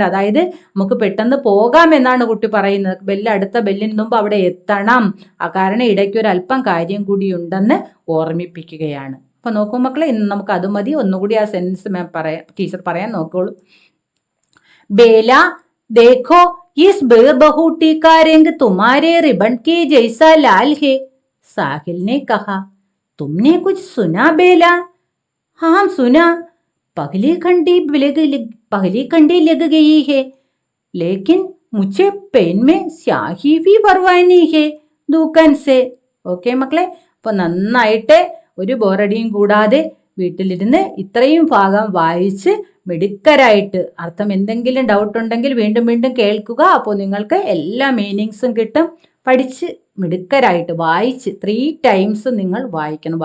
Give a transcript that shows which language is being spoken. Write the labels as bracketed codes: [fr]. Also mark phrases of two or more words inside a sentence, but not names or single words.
[ml] അതായത് നമുക്ക് പെട്ടെന്ന് പോകാം എന്നാണ് കുട്ടി പറയുന്നത്. അടുത്ത ബെല്ലിന് മുമ്പ് അവിടെ എത്തണം. ആ കാരണം ഇടയ്ക്ക് ഒരു അല്പം കാര്യം കൂടി ഉണ്ടെന്ന് ഓർമ്മിപ്പിക്കുകയാണ്. അപ്പൊ നോക്കൂ മക്കളെ, ഇന്ന് നമുക്ക് അത് മതി. ഒന്നുകൂടി ആ [en] sense teacher [ml] പറയാൻ നോക്കോളൂ. [hi] ബേല देखो इस बेबहूटी का रंग तुम्हारे रिबन के जैसा लाल है, साहिल ने कहा. तुमने कुछ सुना बेला? हाँ सुना. पहली खंडी लग गई है, लेकिन मुझे पेन में स्याही भी भरवानी है दुकान से. [ml] ഓക്കെ മക്കളെ, അപ്പൊ നന്നായിട്ട് ഒരു ബോറടിയും കൂടാതെ വീട്ടിലിരുന്ന് ഇത്രയും ഭാഗം വായിച്ച് മിടുക്കരായിട്ട്, അർത്ഥം എന്തെങ്കിലും ഡൗട്ട് ഉണ്ടെങ്കിൽ വീണ്ടും വീണ്ടും കേൾക്കുക. അപ്പോൾ നിങ്ങൾക്ക് എല്ലാ മീനിങ്സും കിട്ടും. പഠിച്ച് മിടുക്കരായിട്ട് വായിച്ച് 3 times നിങ്ങൾ വായിക്കണം.